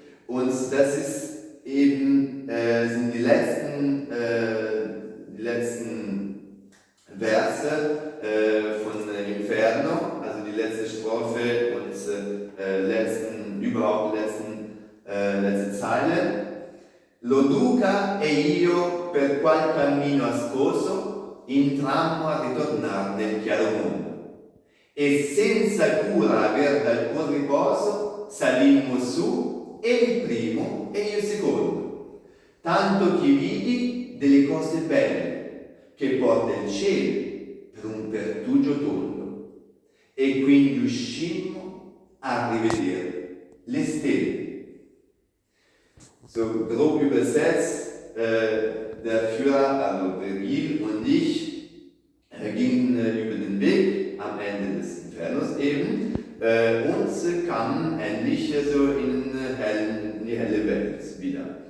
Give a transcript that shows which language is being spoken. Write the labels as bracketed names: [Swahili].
[German] Und das ist eben sind die letzten Verse von Inferno, also die letzte Strophe und letzte Zeile. [Italian] Lo duca e io per qual cammino ascoso intrammo a ritornar nel chiaro mondo e senza cura aver dal buon riposo salimmo su e il primo e io il secondo, tanto che vidi delle cose belle che porta il cielo per un pertugio tondo e quindi uscimmo a rivedere le stelle. [German] So grob übersetzt, der Führer, also Vergil und ich, gingen über den Weg am Ende des Infernos eben und kamen endlich so in die helle Welt wieder.